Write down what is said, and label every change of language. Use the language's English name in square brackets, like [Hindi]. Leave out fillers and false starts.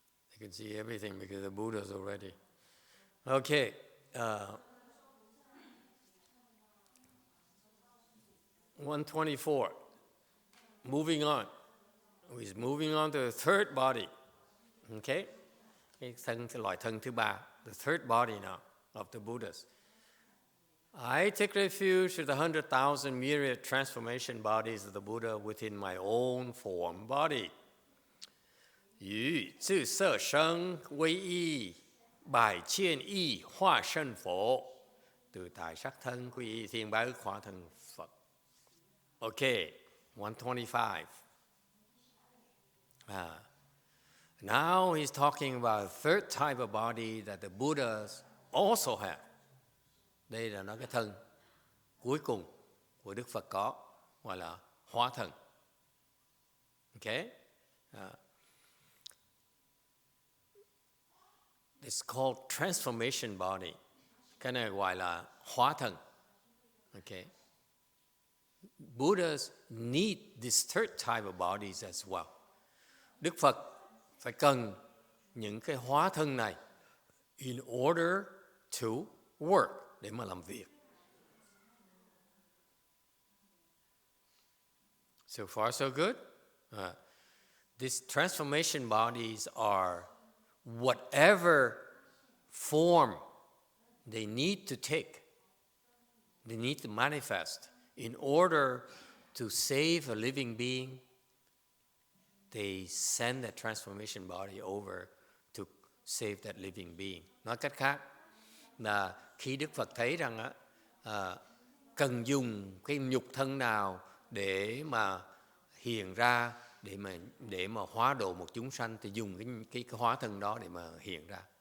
[English] They can see everything because the Buddha's already. Okay. 124. Moving on. He's moving on to the third body. Okay? [Vietnamese] Cái loại thân thứ ba. [English] The third body now of the Buddhas. I take refuge in the 100,000 myriad transformation bodies of the Buddha within my own form body. [Chinese] 于自色身威仪百千亿化身佛 [Vietnamese] từ tại sắc thân quy y thiên bá ức hóa thân Phật. [English] Okay, 125. Now he's talking about a third type of body that the Buddhas also have. [Vietnamese] Đây là nói cái thân cuối cùng của Đức Phật có, gọi là hóa thân. [English] Okay? It's called transformation body. [Vietnamese] Cái này gọi là hóa thân. Okay? [English] Buddhas need this third type of bodies as well. [Vietnamese] Đức Phật phải cần những cái hóa thân này [English] in order to work, [Vietnamese] để mà làm việc. [English] So far so good. These transformation bodies are whatever form they need to take, they need to manifest in order to save a living being. They send that transformation body over to save that living being. [Vietnamese] Nói cách khác là khi Đức Phật thấy rằng cần dùng cái nhục thân nào để mà hiện ra, để mà hóa độ một chúng sanh, thì dùng cái hóa thân đó để mà hiện ra.